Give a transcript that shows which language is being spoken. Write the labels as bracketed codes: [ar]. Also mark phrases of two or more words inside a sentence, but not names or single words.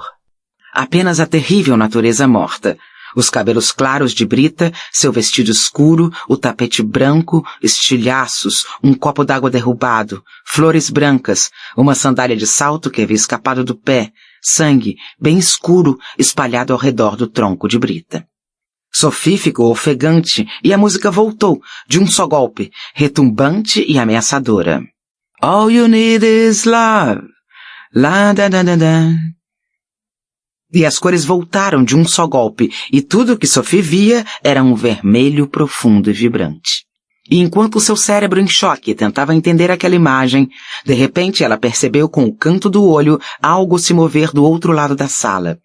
[pt] Apenas a terrível natureza morta. Os cabelos claros de Brita, seu vestido escuro, o tapete branco, estilhaços, um copo d'água derrubado, flores brancas, uma sandália de salto que havia escapado do pé, sangue, bem escuro, espalhado ao redor do tronco de Brita. Sophie ficou ofegante e a música voltou, de um só golpe, retumbante e ameaçadora. [en] All you need is love. La da da da da. [pt] E as cores voltaram de um só golpe, e tudo o que Sophie via era um vermelho profundo e vibrante. E enquanto seu cérebro em choque tentava entender aquela imagem, de repente ela percebeu com o canto do olho algo se mover do outro lado da sala.